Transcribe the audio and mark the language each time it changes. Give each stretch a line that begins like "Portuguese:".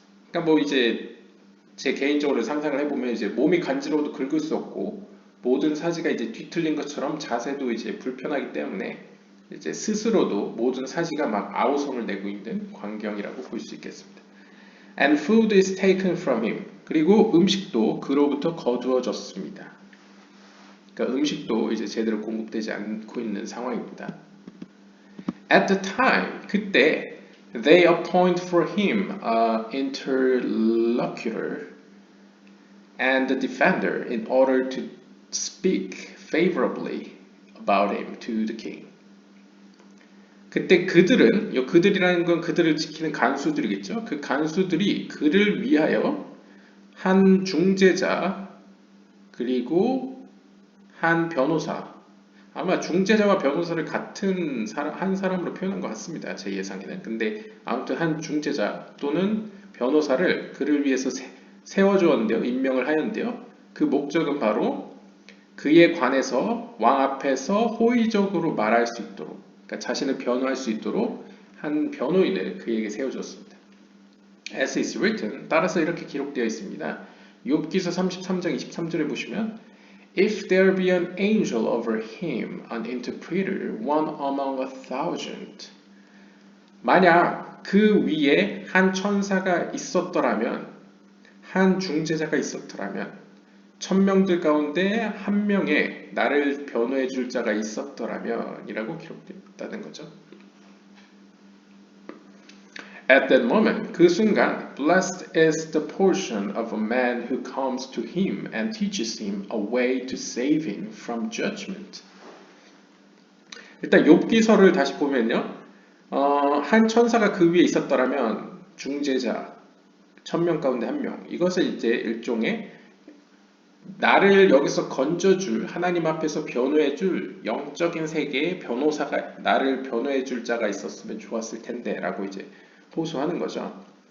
Korean: 그러니까 뭐 이제 제 개인적으로 상상을 해보면 이제 몸이 간지러워도 긁을 수 없고 모든 사지가 이제 뒤틀린 것처럼 자세도 이제 불편하기 때문에 이제 스스로도 모든 사지가 막 아우성을 내고 있는 광경이라고 볼 수 있겠습니다.
English: And food is taken from him.
Korean: 그리고 음식도 그로부터 거두어졌습니다. 그러니까 음식도 이제 제대로 공급되지 않고 있는 상황입니다.
English: At the time,
Korean: 그때
English: they appoint for him an interlocutor and a defender in order to speak favorably about him to the king.
Korean: 그때 그들은, 이 그들이라는 건 그들을 지키는 간수들이겠죠. 그 간수들이 그를 위하여 한 중재자 그리고 한 변호사, 아마 중재자와 변호사를 같은 한 사람으로 표현한 것 같습니다. 제 예상에는. 근데 아무튼 한 중재자 또는 변호사를 그를 위해서 세워주었는데요. 임명을 하였는데요. 그 목적은 바로 그에 관해서 왕 앞에서 호의적으로 말할 수 있도록, 그러니까 자신을 변호할 수 있도록 한 변호인을 그에게 세워주었습니다.
English: As is written,
Korean: 따라서 이렇게 기록되어 있습니다. 욥기서 33장 23절에 보시면
English: If there be an angel over him, an interpreter, one among 1,000.
Korean: 만약 그 위에 한 천사가 있었더라면, 한 중재자가 있었더라면, 1000명들 가운데 한 명의 나를 변호해 줄 자가 있었더라면 이라고 기록되었다는 거죠.
English: At that moment,
Korean: 그 순간,
English: blessed is the portion of a man who comes to him and teaches him a way to save him from judgment.
Korean: 일단 욥기서를 다시 보면요, 한 천사가 그 위에 있었더라면 중재자, 1000명 가운데 1명. 이것을 이제 일종의 나를 여기서 건져줄, 하나님 앞에서 변호해줄 영적인 세계의 변호사가, 나를 변호해줄 자가 있었으면 좋았을 텐데 라고 이제 호소하는 거죠.